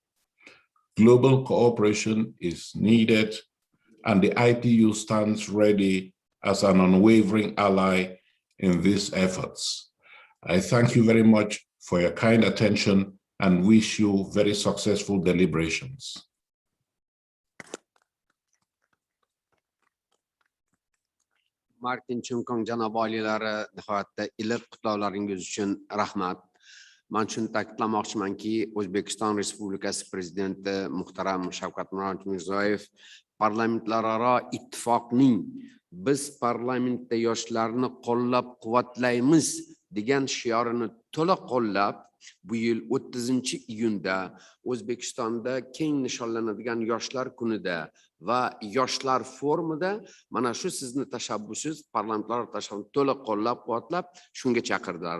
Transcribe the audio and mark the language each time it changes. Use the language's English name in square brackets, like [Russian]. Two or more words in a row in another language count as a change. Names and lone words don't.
[English] Global cooperation is needed, and the IPU stands ready as an unwavering ally in these efforts. I thank you very much for your kind attention and wish you very successful deliberations. [Uzbek] Martin Chimkong janob olilari, nihoyatda iliq qutlovlaringiz uchun rahmat. Men shuni ta'kidlamoqchimanki, O'zbekiston Respublikasi Prezidenti muhtaram Shavkat Mirziyoyev parlamentlararo ittifoqning "Biz parlamentda yoshlarni qo'llab-quvvatlaymiz" degan shiorini to'la qo'llab, bu yil 30-iyunda O'zbekistonda keng nishonlanadigan yoshlar kunida va yoshlar forumida mana shu sizni tashabbusingiz, parlamentlar tashabbusini to'la qo'llab-quvvatlab shunga chaqirdilar.